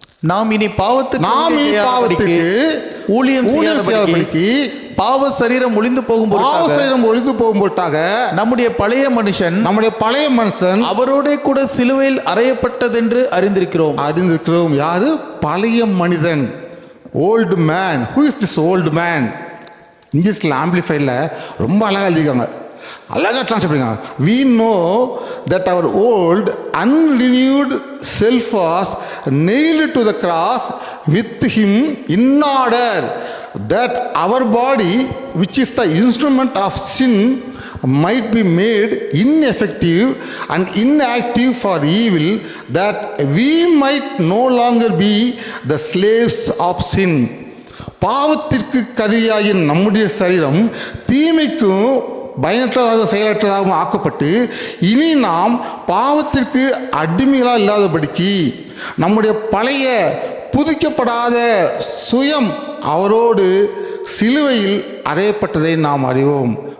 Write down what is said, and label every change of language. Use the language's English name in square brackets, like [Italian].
[Tamil] நாம் இனி பாவத்துக்கு ஊழியம் செய்யாதபடிக்கு பாவ சரீரம் ஒழிந்து போகும்போது நம்முடைய பழைய மனுஷன் அவரோட கூட சிலுவையில் அறையப்பட்டதென்று அறிந்திருக்கிறோம். யாரு? பழைய மனிதன், [English] Old man. Who is this old man? [Tamil] இங்கிலீஷில் ஆம்பிளிஃபைடில் ரொம்ப அழகாக எழுதிக்காங்க, அழகாக ட்ரான்ஸ்லேட் பண்ணிருக்காங்க. [English] We know that our old unrenewed self was nailed to the cross with him in order that our body, which is the instrument of sin, might be made ineffective and inactive for evil, that we might no longer be the slaves of sin. [Tamil] பாவத்திற்கு கருவியாகிய நம்முடைய சரீரம் தீமைக்கும் பயனற்றதாக செயலற்றதாகவும் ஆக்கப்பட்டு இனி நாம் பாவத்திற்கு அடிமைகளாக இல்லாதபடிக்கு நம்முடைய பழைய புதுக்கப்படாத சுயம் அவரோடு சிலுவையில் அறையப்பட்டதை நாம் அறிவோம்.